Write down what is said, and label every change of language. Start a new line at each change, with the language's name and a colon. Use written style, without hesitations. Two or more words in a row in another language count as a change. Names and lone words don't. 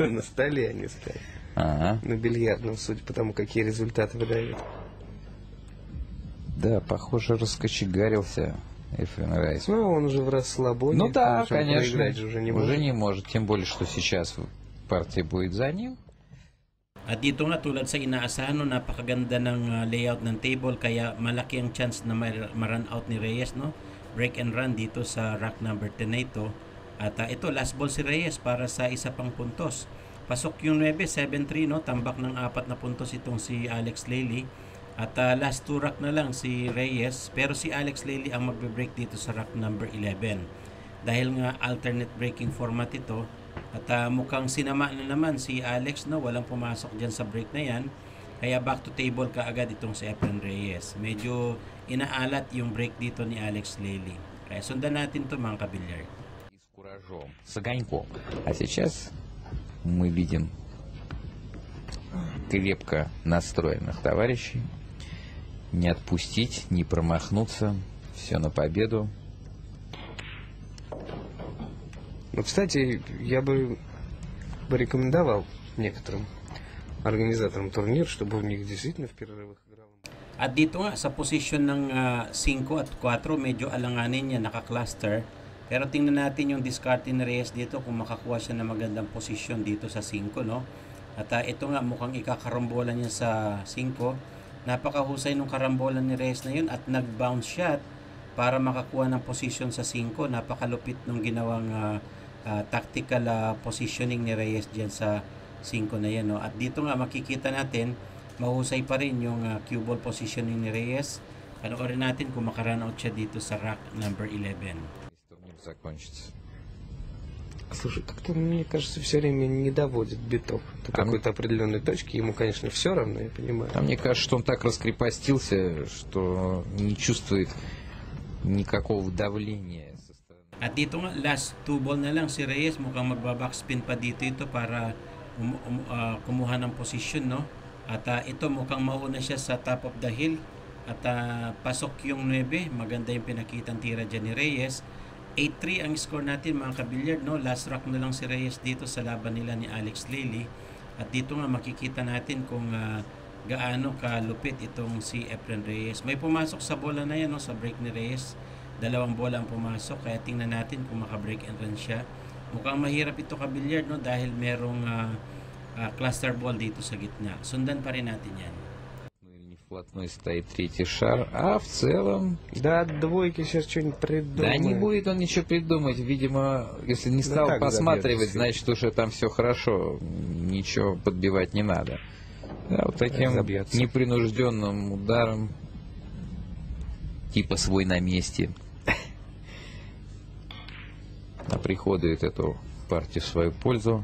Russian: На столе они спят. Ага. На бильярдном, судя по тому, какие результаты выдают. Да, похоже, раскочегарился Efren Reyes. Ну, он уже в расслабоне. Ну да, конечно. Уже не может. Тем более, что сейчас партия будет за ним.
Filipino: At dito nga tulad sa inaasahan, no, napakaganda ng layout ng table kaya malaki ang chance na ma-run out ni Reyes, no?
English: Break and run
Filipino: dito sa
English: rack number 10
Filipino: na ito. At ito,
English: last ball
Filipino: si Reyes para sa isa pang puntos. Pasok yung 9, 7-3, no? Tambak ng 4 na puntos itong si Alex Lely. At
English: last 2 rack
Filipino: na lang si Reyes. Pero si Alex Lely ang magbe-break dito sa
English: rack number 11.
Filipino: Dahil nga
English: alternate breaking format
Filipino: ito. At mukhang sinama na naman si Alex, no? Walang pumasok dyan sa break na yan. Kaya
English: back to table
Filipino: kaagad itong si Efren Reyes. Medyo inaalat yung break dito ni Alex Lely. Kaya sundan natin to mga kabilyar. С куражом, с огоньком. А сейчас мы видим крепко настроенных товарищей. Не отпустить, не промахнуться. Все на победу. Ну, кстати, я бы рекомендовал некоторым организаторам турнир, чтобы у них действительно в перерывах играл. At dito nga sa posisyon ng 5 at 4, medyo alanganin niya, naka-cluster. Pero tingnan natin yung discard ni Reyes dito kung makakuha siya ng magandang posisyon dito sa 5, no? At ito nga mukhang ikakarambola niya sa 5. Napakahusay nung karambolan ni Reyes na yun at nag-
English: bounce shot
Filipino: para makakuha ng posisyon sa 5. Napakalupit nung ginawang
English: tactical positioning
Filipino: ni Reyes dyan sa 5 na yan, no? At dito nga makikita natin mahusay pa rin yung
English: cue ball positioning
Filipino: ni Reyes. Panoorin natin kung makarun out siya dito sa
English: rack number 11.
Russian: Турнир закончится. Слушай, как-то мне кажется, все время не доводит битов до какой-то определенной точки. Ему, конечно, все равно, я понимаю. А мне кажется, что он так раскрепостился, что не чувствует никакого давления со стороны.
Filipino: At dito nga,
English: last 2 ball
Filipino: na lang si Reyes. Mukhang magbabackspin pa dito ito para kumuha ng posisyon, no? At ito mukhang mauna siya sa
English: top of the hill.
Filipino: At pasok yung 9. Maganda yung pinakitang tira dyan ni Reyes. 8-3 ang score natin mga kabilyard, no? Last rack na lang si Reyes dito sa laban nila ni Alex Lely. At dito nga makikita natin kung gaano kalupit itong si Efren Reyes. May pumasok sa bola na yan, no? Sa break ni Reyes. 2 bola ang pumasok. Kaya tingnan natin kung maka-
English: break and run
Filipino: siya. Mukhang mahirap ito kabilyard, no? Dahil merong
English: cluster ball
Filipino: dito sa gitna. Sundan pa rin natin yan.
Russian: Вплотную стоит третий шар, а в целом... Да, от двойки сейчас что-нибудь придумает. Да не будет он ничего придумать. Видимо, если не стал посматривать, значит уже там все хорошо. Ничего подбивать не надо. Да, вот таким непринужденным ударом, типа свой на месте, оприходует эту партию в свою пользу.